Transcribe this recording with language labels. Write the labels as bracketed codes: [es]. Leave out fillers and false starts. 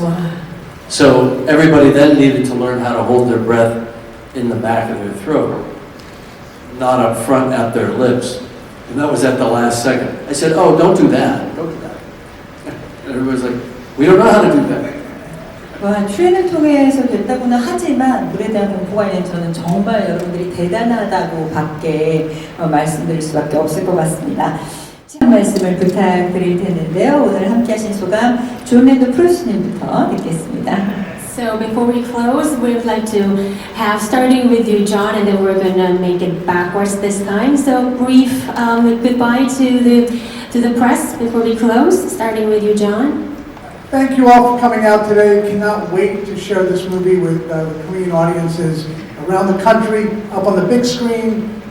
[en] Wow. So everybody then needed to learn how to hold their breath in the back of their throat, not up front at their lips. And that was at the last second. I said, oh, don't do that. Don't do that. And everybody's like, we don't know how to do that. [ko] 출연을 통해서 됐다고는 하지만 물에 대한 공부가 있는 저는 정말 여러분들이 대단하다고 밖에 말씀드릴 수밖에 없을 것 같습니다. 한 말씀을 부탁드릴 텐데요. 오늘 함께하신 소감 존앤드 프로듀서님부터 듣겠습니다. [en] So before we close, we would like to have, starting with you, John, and then we're going to make it backwards this time. So brief goodbye to the press before we close, starting with you, John. Thank you all for coming out today. Cannot wait to share this movie with the Korean audiences around the country, up on the big screen,